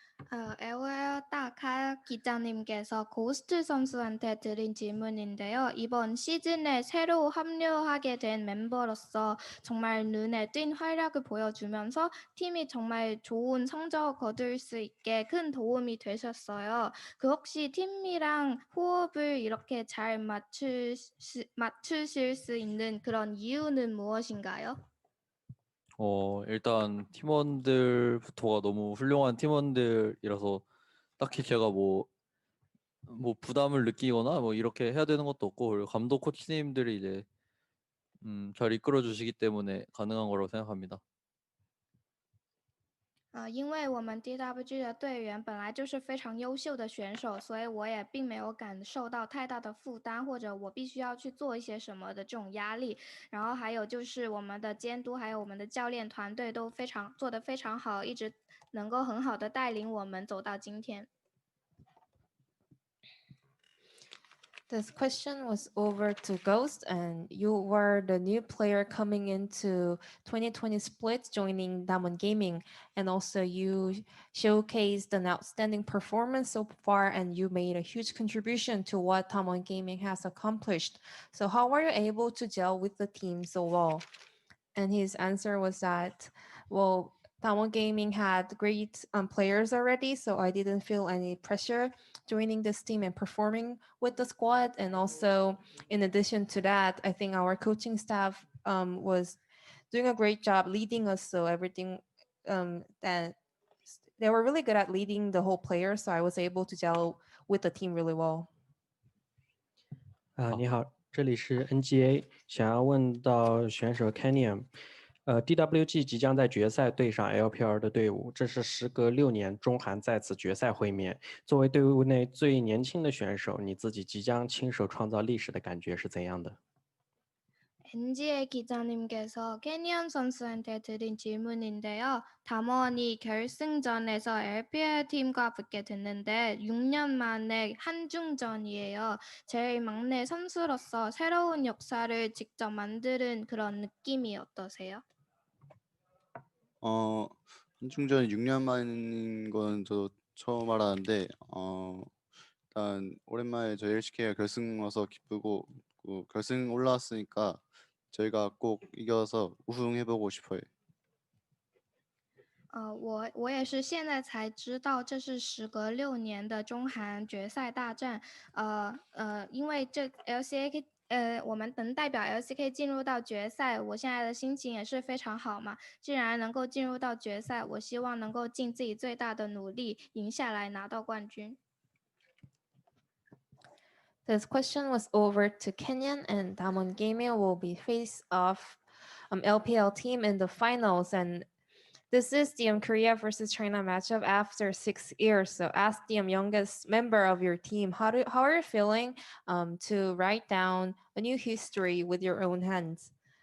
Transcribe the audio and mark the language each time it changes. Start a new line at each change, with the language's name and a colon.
Korean: LOL 다카 기자님께서 고스트 선수한테 드린 질문인데요. 이번 시즌에 새로 합류하게 된 멤버로서 정말 눈에 띈 활약을 보여주면서 팀이 정말 좋은 성적 거둘 수 있게 큰 도움이 되셨어요. 그 혹시 팀이랑 호흡을 이렇게 잘 맞추실 수 있는 그런 이유는 무엇인가요? 일단 팀원들부터가 너무 훌륭한 팀원들이라서 딱히 제가 뭐 부담을 느끼거나 뭐 이렇게 해야 되는 것도 없고, 그리고 감독 코치님들이 이제 잘 이끌어 주시기 때문에 가능한 거라고 생각합니다.
Chinese: 因为我们 DWG 的队员本来就是非常优秀的选手，所以我也并没有感受到太大的负担，或者我必须要去做一些什么的这种压力。然后还有就是我们的监督，还有我们的教练团队都做得非常好，一直能够很好的带领我们走到今天。
English: This question was over to Ghost, and you were the new player coming into 2020 split, joining Damwon Gaming, and also you showcased an outstanding performance so far, and you made a huge contribution to what Damwon Gaming has accomplished. So how are you able to gel with the team so well? And his answer was that, well, Damwon Gaming had great players already, so I didn't feel any pressure joining this team and performing with the squad. And also, in addition to that, I think our coaching staff was doing a great job leading us. So everything that they were really good at leading the whole player. So I was able to gel with the team really well.
Chinese: 你好，这里是 NGA， 想要问到选手 Canyon。 DWG 即将在决赛对上 LPL 的队伍，这是时隔6年中韩再次决赛会面。作为队伍内最年轻的选手，你自己即将亲手创造历史的感觉是怎样的？
Korean: NGA 기자님께서 캐니언 선수한테 드린 질문인데요. 담원이 결승전에서 LPL 팀과 붙게 됐는데 6년 만에 한중전이에요. 제일 막내 선수로서 새로운 역사를 직접 만드는 그런 느낌이 어떠세요? 한중전이 6년 만인 건 저 처음 알았는데 일단 오랜만에 저희 LCK가 결승 와서 기쁘고 결승 올라왔으니까 저희가 꼭 이겨서 우승해보고 싶어요.
Chinese: 我也是现在才知道，这是时隔6年的中韩决赛大战。因为这 LCK， 我们能代表 LCK 进入到决赛，我现在的心情也是非常好嘛。既然能够进入到决赛，我希望能够尽自己最大的努力赢下来，拿到冠军。
English: This question was over to Kenyan, and Damwon Gaming will be face off LPL team in the finals, and this is the Korea versus China matchup after 6 years. So, as the youngest member of your team, how are you feeling to write down a new history with your own hands?